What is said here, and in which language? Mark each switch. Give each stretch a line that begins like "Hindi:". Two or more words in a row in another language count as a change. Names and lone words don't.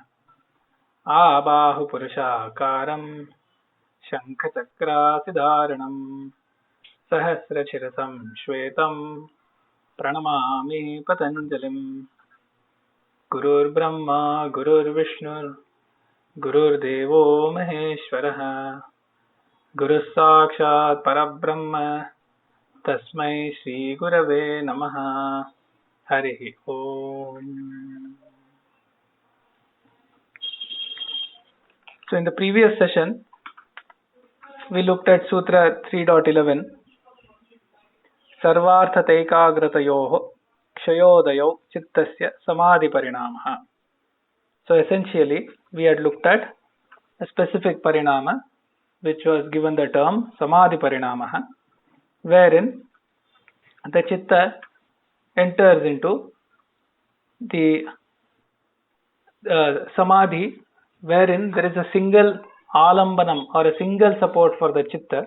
Sanskrit: आबाहुपुरुषाकारं शङ्खचक्रासिधारणं सहस्रशिरसं श्वेतं प्रणमामि पतञ्जलिम् गुरुर्ब्रह्मा गुरुर्विष्णुर् गुरुर्देवो महेश्वरः गुरुः साक्षात् परब्रह्म तस्मै श्रीगुरवे नमः हरिः ओम.
English: So in the previous session we looked at Sutra 3.11
Sanskrit: सर्वार्थतैकाग्रतयोः क्षयोदयौ चित्तस्य समाधि-परिणामः.
English: So essentially we had looked at a specific parinama which was given the term samadhi-pariṇāmaḥ, wherein the chitta enters into the samadhi, wherein there is a single alambanam or a single support for the chitta.